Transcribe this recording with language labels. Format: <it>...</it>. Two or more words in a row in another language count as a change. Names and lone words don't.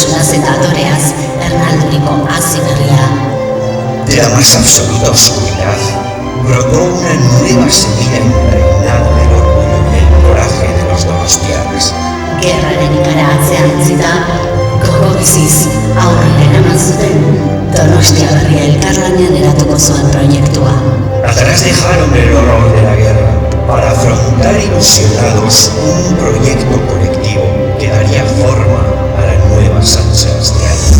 <eu>eta adoreaz ernalduriko hazi berria.</eu> <es>De la más absoluta oscuridad brotó una nueva semilla impregnada del orgullo y el coraje de los donostiarras.</es> <eu>Gerraren ikara atzean utzita, gogo biziz aurrera eraman zuten Donostia berria elkarlanean eratuko zuen proiektua.</eu> <es>Atrás dejaron el horror de la guerra para afrontar ilusionados un proyecto colectivo que daría forma a la nueva San Sebastián.</es>